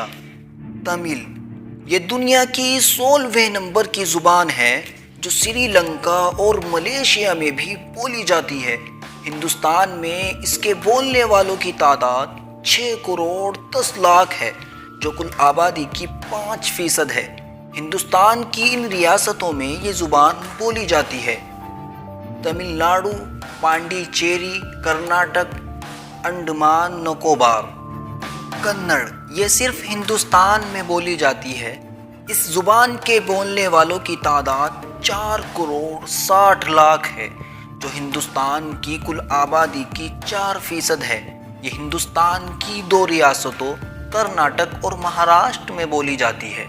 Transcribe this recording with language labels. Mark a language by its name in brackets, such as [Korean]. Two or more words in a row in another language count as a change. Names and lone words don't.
[Urdu] تمل یہ دنیا کی 16ویں نمبر کی زبان ہے جو سری لنکا اور ملیشیا میں بھی بولی جاتی ہے۔ ہندوستان میں اس کے بولنے والوں کی تعداد 6 کروڑ 10 لاکھ ہے جو کل آبادی کی 5% ہے۔ ہندوستان کی ان ریاستوں میں یہ زبان بولی جاتی ہے: تمل ناڈو، پانڈی چیری، کرناٹک، انڈمان نکوبار۔ کنڑ یہ صرف ہندوستان میں بولی جاتی ہے۔ اس زبان کے بولنے والوں کی تعداد 4 کروڑ 60 لاکھ ہے جو ہندوستان کی کل آبادی کی 4% ہے۔ یہ ہندوستان کی 2 ریاستوں کرناٹک اور مہاراشٹر میں بولی جاتی ہے۔